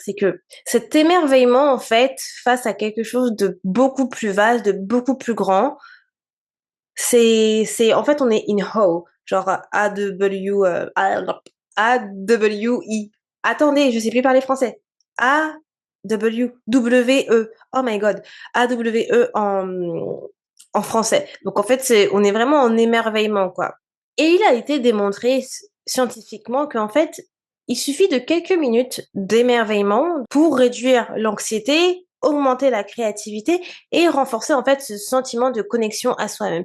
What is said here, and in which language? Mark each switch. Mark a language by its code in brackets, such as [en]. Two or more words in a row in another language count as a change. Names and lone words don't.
[fr] C'est que cet émerveillement, en fait, face à quelque chose de beaucoup plus vaste, de beaucoup plus grand, en fait, on est [en] in awe. [fr] Genre A-W, A-W-I. Attendez, je sais plus parler français. A-W-W-E. [en] Oh my god. [fr] A-W-E en français. Donc, en fait, on est vraiment en émerveillement, quoi. Et il a été démontré scientifiquement qu'en fait, il suffit de quelques minutes d'émerveillement pour réduire l'anxiété, augmenter la créativité et renforcer en fait ce sentiment de connexion à soi-même.